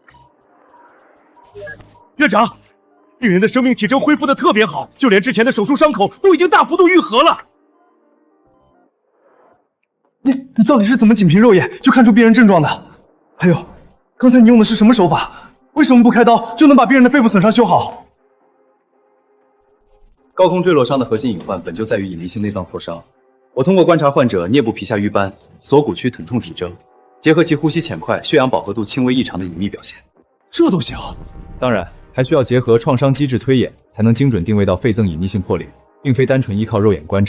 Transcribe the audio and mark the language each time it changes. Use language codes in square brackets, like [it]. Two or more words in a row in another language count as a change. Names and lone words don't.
[zh] 院長，病人的生命體徵恢復的特別好，就連之前的手術傷口都已經大幅度愈合了。你到底是怎麼僅憑肉眼就看出病人症狀的？還有，剛才你用的是什麼手法？為什麼不開刀就能把病人的肺部損傷修好？高空墜落傷的核心隱患本就在於隱匿性內臟挫傷。我通過觀察患者顳部皮下瘀斑、鎖骨區疼痛體徵，結合其呼吸淺快、血氧飽和度輕微異常的隱秘表現，這都行。當然，還需要結合創傷機制推演，才能精準定位到肺臟隱匿性破裂，並非單純依靠肉眼觀察。